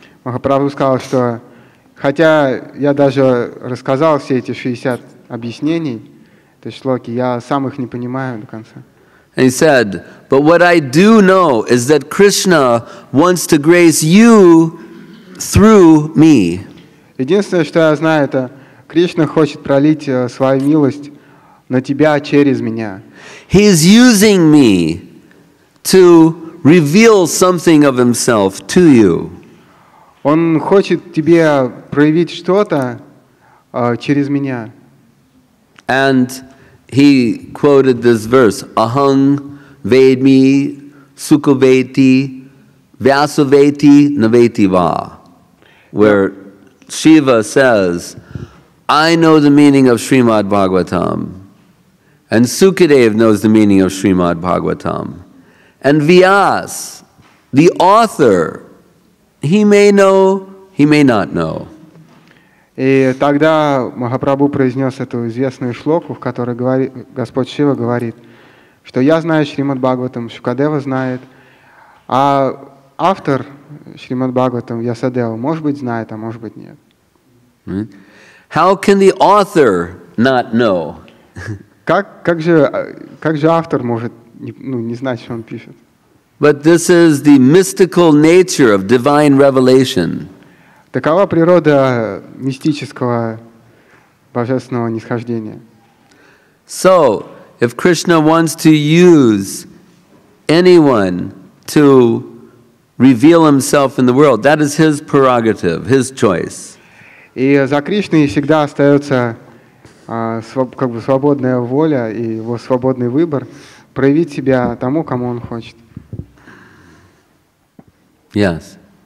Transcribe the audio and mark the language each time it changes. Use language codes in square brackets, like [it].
[ru] Махапрабху сказал, что хотя я даже рассказал все эти 60 объяснений этой шлоки, я сам их не понимаю до конца. [en] And he said, but what I do know is that Krishna wants to grace you through me. [ru] Единственное, что я знаю, это Кришна хочет пролить свою милость на тебя через меня. [en] He is using me to reveal something of himself to you. [ru] Он хочет тебе проявить что-то через меня. [en] And he quoted this verse, [sa] Ahang Vedmi Sukhaveti Vyasaveti Naveti Va, [en] where Shiva says, I know the meaning of Shrimad-Bhagavatam, and Sukadeva knows the meaning of Shrimad-Bhagavatam, and Vyas, the author, he may know, he may not know. [ru] И тогда Махапрабху произнес эту известную шлоку, в которой Господь Шива говорит, что я знаю Шримад-Бхагаватам, Шукадева знает, а автор Шримад-Бхагаватам, Вьясадева, может быть, знает, а может быть, нет. [en] How can the author not know? [ru] Как же автор может не знать, что он пишет? [en] But this is the mystical nature of divine revelation. [ru] Такова природа мистического божественного нисхождения. [en] So, if Krishna wants to use anyone to reveal himself in the world, that is his prerogative, his choice. [ru] И за Кришной всегда остается как бы свободная воля и его свободный выбор проявить себя тому, кому он хочет. [en] Yes.